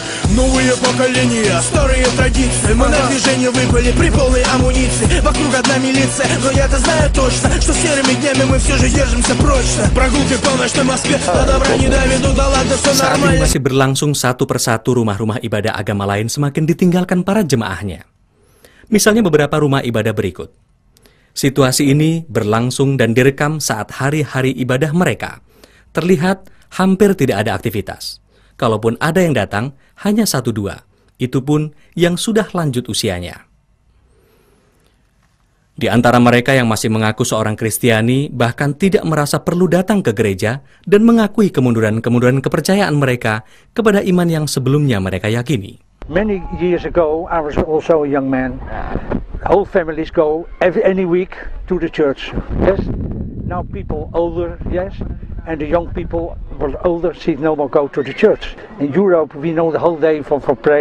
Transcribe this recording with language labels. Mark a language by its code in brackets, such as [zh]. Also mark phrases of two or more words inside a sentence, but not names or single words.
[ru] Новые поколения, старые традиции. Мы на движение выпали при полной амуниции. Вокруг одна милиция, но я-то знаю точно, что серыми днями мы все же держимся прочно. Прогулки по ночной Москве, до добра не доведут, да ладно, все [id] Saat [ru] нормально. [id] ini masih berlangsung satu persatu rumah-rumah ibadah agama lain semakin ditinggalkan para jemaahnya. Misalnya beberapa rumah ibadah berikut. Situasi ini berlangsung dan direkam saat hari-hari ibadah mereka. Terlihat hampir tidak ada aktivitas. Kalaupun ada yang datang, hanya 1-2. Itu pun yang sudah lanjut usianya. Di antara mereka yang masih mengaku seorang Kristiani, bahkan tidak merasa perlu datang ke gereja dan mengakui kemunduran-kemunduran kepercayaan mereka kepada iman yang sebelumnya mereka yakini. [en] Many years ago, I was also a young man. Whole families go any week to the church. Yes. Now people older, yes, and the young people were older, see no more go to the church. In Europe, we know the whole day for pray.